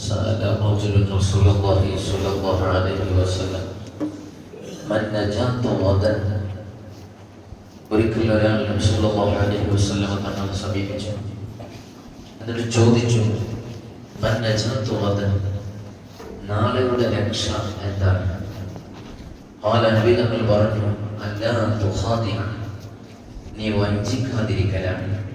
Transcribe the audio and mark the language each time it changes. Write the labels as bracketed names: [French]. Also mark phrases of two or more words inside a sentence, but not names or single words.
[Arabic] سأل رجل رسول الله صلى الله عليه وسلم من نجاة غدا. [Malayalam] ഒരിക്കൽ ഒരാൾ നബി [Arabic] صلى الله عليه وسلم [Malayalam] തങ്ങളെ സമീപിച്ചു. എന്നിട്ട് ചോദിച്ചു, [Arabic] من نجاة غدا, [Malayalam] നാളെയുടെ രക്ഷ എന്താണ്? ഖാല, നബി തങ്ങൾ പറഞ്ഞു, [Arabic] ألا تخادع, [Malayalam] നീ വഞ്ചിക്കാതിരിക്കലാണ്.